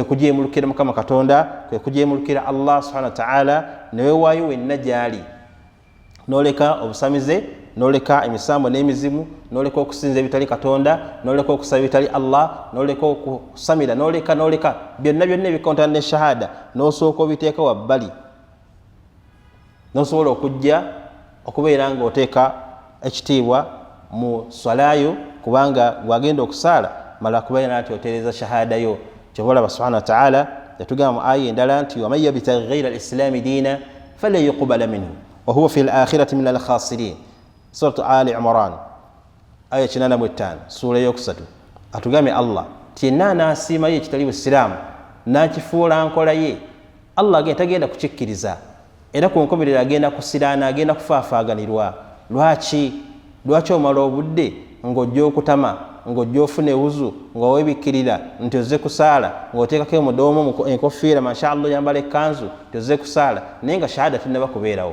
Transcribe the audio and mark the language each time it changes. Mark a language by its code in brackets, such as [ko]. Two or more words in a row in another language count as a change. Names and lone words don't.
[lg] kujeemulukira Mukama Katonda, kwe kujeemulukira Allah [ar] سبحانه وتعالى, [lg] neweewaayo wenna gy'ali, n'oleka obusamize, n'oleka emisambo n'emizimu, n'oleka okusinza ebitali Katonda, n'oleka okusaba ebitali Allah, n'oleka okusamira, n'oleka byonna ebikontana ne shahada, n'osooka obiteeka wabbali, n'osobola okujja okubeera ng'oteeka ekitiibwa mu swalayo kubanga gwagenda okusaala mala kubeera nti otereeza shahada yo. [ar] Kyoboolaba سبحانه وتعالى [lg] yatugamba mu aya endala nti [ar] ومن يبتغ غير الإسلام دينا فلن يقبل منه وهو في الآخرة من الخاسرين. [lg] Suratu Ali Imran aya 85 sura yokusatu. Atugambye Allah ti yenna anaasiimayo ekitali Busiraamu n'akifuula nkola ye, Allah tagenda kukikkiriza era ku nkomerero agenda kusiraana, agenda kufaafaaganirwa. Lwaki omala obudde ng'ojja okutama, ng'ojja ofuna ewuzu, ng'oweebikkirira nti ozze kusaala, ng'oteekako omudoomo enkofiira mashaallah yambala ekkanzu nti ozze kusaala, naye nga shahada tennaba kubeerawo.